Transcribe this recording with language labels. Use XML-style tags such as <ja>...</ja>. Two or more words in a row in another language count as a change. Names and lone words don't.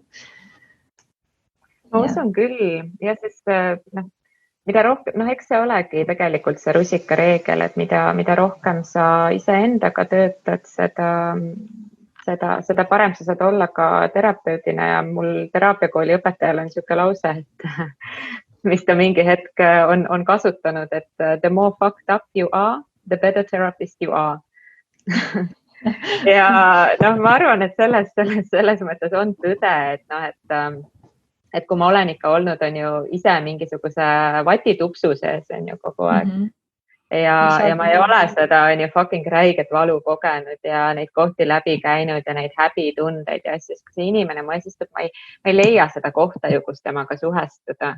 <et>Ma usun küll ja sest mida rohkem, eks see olegi tegelikult see rusikareegel, et mida rohkem sa iseendaga töötad, seda parem sa saad olla ka terapeudina ja mul teraapiakooli õpetajal on niisugune lause, et mis ta mingi hetk on kasutanud, et</et> <en>the more fucked up you are, the better therapist you are.</en> <et>Ja ma arvan, et selles mõttes on tõde, et kui ma olen ikka olnud, on ju ise mingisuguse vatitupsu sees on ju kogu aeg ja ma ei ole seda on ju fucking räiget valu kogenud ja neid kohti läbi käinud ja neid häbitundeid ja asju, kui see inimene mu ees istub, ma ei leia seda kohta ju, kus temaga suhestuda.</et>